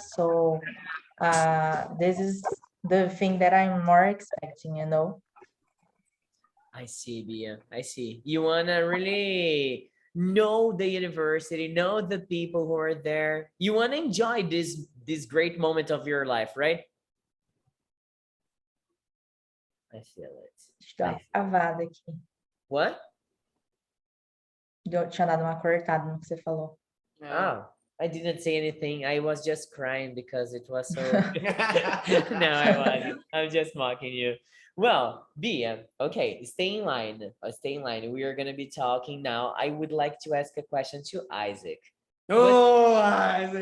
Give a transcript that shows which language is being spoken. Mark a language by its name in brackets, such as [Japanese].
[English] So this is the thing that I'm more expecting, you know. I see, Bia. I see. You wanna really know the university, know the people who are there. You wanna enjoy this great moment of your life, right? I feel it. [Portuguese] Deixa eu dar uma travada aqui. [English] What? [Portuguese] Tinha dado uma cortada no que você falou. [English] Ah, I didn't say anything. I was just crying because it was so. No, I wasn't. I'm just mocking you. Well, Bia, okay, stay in line. Stay in line. We are gonna be talking now. I would like to ask a question to Isaac. Oh, Isaac.